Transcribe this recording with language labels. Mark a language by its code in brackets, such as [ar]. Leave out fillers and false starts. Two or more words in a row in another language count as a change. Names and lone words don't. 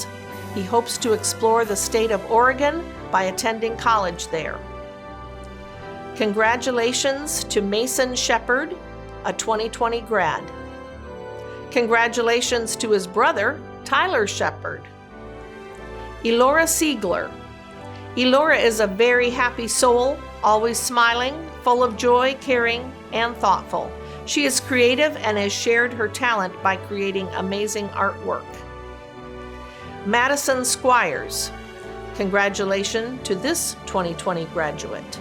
[en] He hopes to explore the state of Oregon by attending college there. Congratulations to Mason Shepard, a 2020 grad. Congratulations to his brother, Tyler Shepard. Elora Sieglar. Elora is a very happy soul, always smiling, full of joy, caring, and thoughtful. She is creative and has shared her talent by creating amazing artwork. Madison Squires. Congratulations to this 2020 graduate.